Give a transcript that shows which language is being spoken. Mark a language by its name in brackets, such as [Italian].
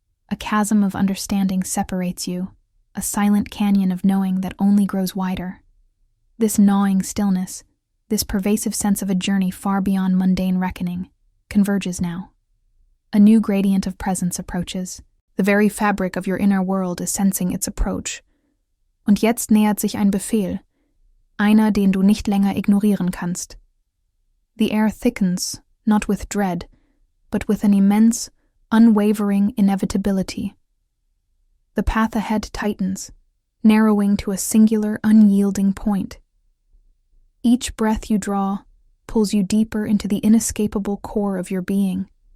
[English] A chasm of understanding separates you, a silent canyon of knowing that only grows wider. This gnawing stillness, this pervasive sense of a journey far beyond mundane reckoning, converges now. A new gradient of presence approaches. The very fabric of your inner world is sensing its approach. [German] Und jetzt nähert sich ein Befehl, einer, den du nicht länger ignorieren kannst. [English] The air thickens, not with dread, but with an immense, unwavering inevitability. The path ahead tightens, narrowing to a singular, unyielding point. Each breath you draw pulls you deeper into the inescapable core of your being.